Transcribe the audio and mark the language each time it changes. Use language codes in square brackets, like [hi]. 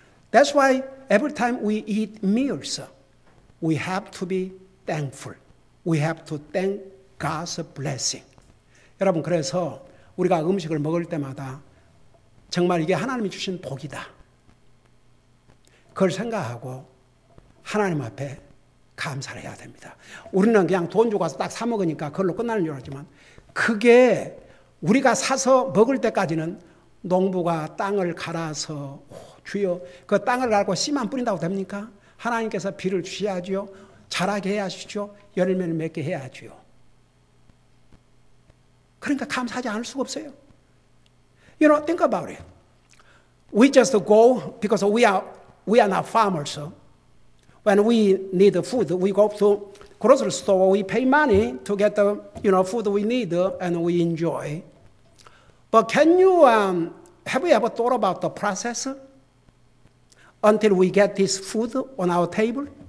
[en] That's why every time we eat meals, we have to be thankful. We have to thank God's blessing. [ko] 여러분, 그래서 우리가 음식을 먹을 때마다 정말 이게 하나님이 주신 복이다. 그걸 생각하고 하나님 앞에 감사를 해야 됩니다. 우리는 그냥 돈 주고 가서 딱 사 먹으니까 그걸로 끝나는 줄 알지만 그게 우리가 사서 먹을 때까지는 농부가 땅을 갈아서 주여 그 땅을 갈고 씨만 뿌린다고 됩니까? 하나님께서 비를 주셔야죠. 자라게 해야죠. 열매를 맺게 해야죠. 그러니까 감사하지 않을 수가 없어요. [en] Think about it. We just go because we are not farmers. When we need food, we go to grocery store. We pay money to get the food we need and we enjoy. But can you, have you ever thought about the process until we get this food on our table?